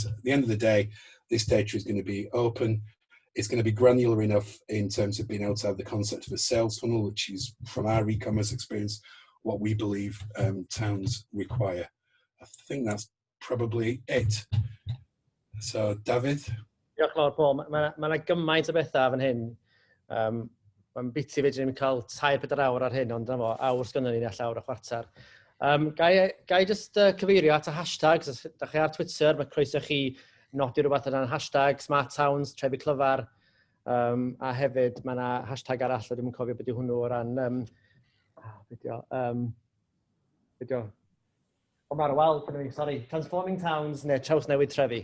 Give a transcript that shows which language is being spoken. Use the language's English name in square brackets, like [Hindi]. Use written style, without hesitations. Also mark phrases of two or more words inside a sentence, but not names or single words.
[English] At the end of the day, this data is going to be open. It's going to be granular enough in terms of being able to have the concept of a sales funnel, which is, from our e-commerce experience, what we believe towns require. I think that's probably it. So, David? [Welsh] Diolch yn fawr, Paul. Mae gymaint o bethau fan hyn. Mae'n biti fe ddim yn cael 3-4 awr ar hyn, ond dyna fo, awr sgynnon ni all awr a chwarter. Gai just cyfeirio at y hashtags. Da chi ar Twitter, mae croeso chi nodi rhywbeth yna'n hashtag Smart Towns, Trefi Clyfar, a hefyd mae yna hashtag arall, a dwi'n cofio beth yw hwnnw o ran, Transforming Towns neu Trawsnewid Trefi.